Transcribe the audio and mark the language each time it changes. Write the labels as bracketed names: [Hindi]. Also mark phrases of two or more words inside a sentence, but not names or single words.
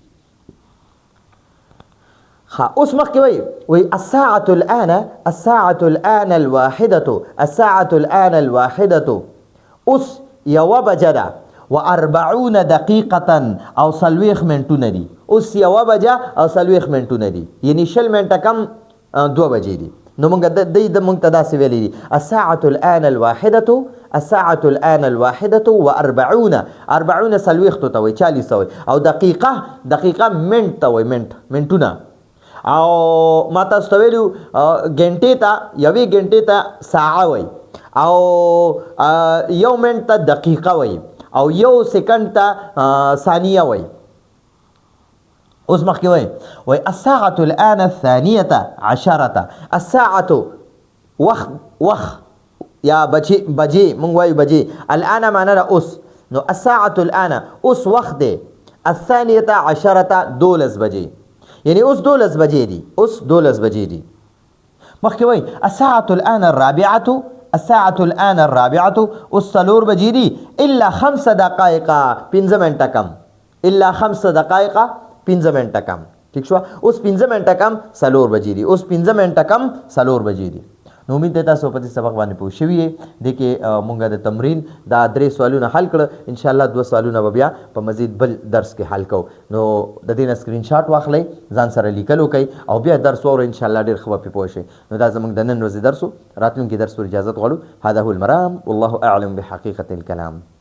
[Pashto] ها اوس مخکې وایي [Arabic] الساعة الآن الواحدة [Pashto] اوس 1 بجه ده و40 دقیقة او 40 منټونه دي. اوس 1 بجه او 40 منټونه دي، یعنی 20 منټه کم 2 بجې دي. نو موږ د موږ ته داسې ویلي دي [Arabic] الساعة الآن الواحدة و40 [Pashto] 40 ته وایي 40 ته وایي او دقیقه منټ ته وایي منټونه. او ما تاسو ته ویلو ګنټې ته یوې ګنټې ته ساعه وایي او 1 منټ ته دقیقه وایي او 1 سکند ته ثانیه وایي. اوس مخکې وایي [Arabic] الساعة الآن الثانية عشرة. [Pashto] الساعة وخت یا بجې مونږ وایو بجې. الآن معنا ده اوس. نو [Arabic] الساعة الآن [Pashto] اوس وخت دی [Arabic] الثانية عشرة [Pashto] 12 بجې، یعنی اوس 12 بجې دي، اوس 12 بجې دي. مخکې وایي [Arabic] الساعة الآن الرابعة [Pashto] اوس 4 بجې دي [Arabic] إلا 5 دقائق [Pashto] 5 منټه کم. [Arabic] إلا 5 دقائق [Pashto] 5 منټه کم. ٹھیک شو. اوس 5 منټه کم 4 بجې دي، اوس 5 منټه کم 4 بجې دي. نو امید دی تاسو په دې سبق باندې پوه شوي یې. دې کې مونږ د تمرین دا 3 سوالونه حل کړه. انشاءالله 2 سوالونه به بیا په مزید بل درس کې حل کوو. نو د دې نه سکرین شاټ واخلئ، ځان سره لیکل وکئ او بیا درس واورئ. انشاءالله ډېر ښه به پرې پوه شئ. نو دا زموږ د نن ورځې درس و. راتلونکي درس پر اجازت غواړو. [Arabic] هذا هو المرام والله اعلم بحقیقة الكلام.